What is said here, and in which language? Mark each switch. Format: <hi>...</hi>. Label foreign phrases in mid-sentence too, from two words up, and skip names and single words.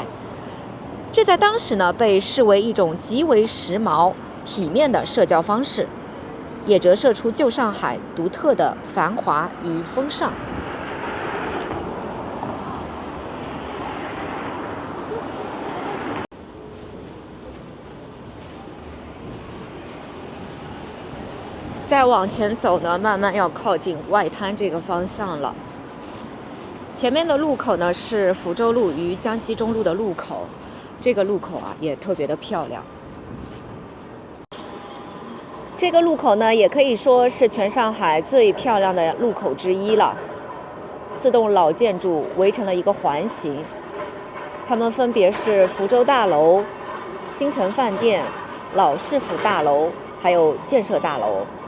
<zh>這在當時呢，被視為一種極為時髦、體面的社交方式，也折射出舊上海獨特的繁華與風尚。再往前走呢，慢慢要靠近外灘這個方向了。前面的路口呢是福州路與江西中路的路口，這個路口啊也特別的漂亮。這個路口呢，也可以說是全上海最漂亮的路口之一了。4棟老建築圍成了一個環形，它們分別是福州大樓、新城飯店、老市府大樓，還有建設大樓。</zh>